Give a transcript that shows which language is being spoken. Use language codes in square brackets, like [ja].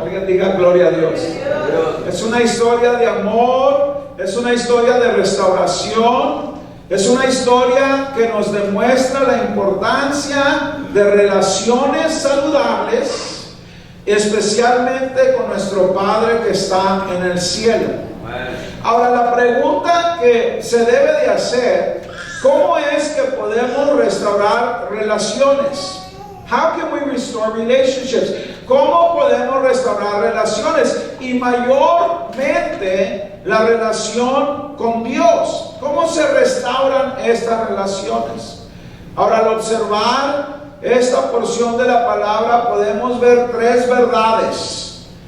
[es] Alguien diga gloria a Dios. Es una historia de amor, es una historia de restauración, es una historia que nos demuestra la importancia de relaciones saludables, especialmente con nuestro Padre que está en el cielo. Ahora, la pregunta que se debe de hacer: ¿cómo es que podemos restaurar relaciones? [en] How can we restore relationships? [es] ¿Cómo podemos restaurar relaciones? Y mayormente la relación con Dios. ¿Cómo se restauran estas relaciones? Ahora, al observar esta porción de la palabra podemos ver tres verdades.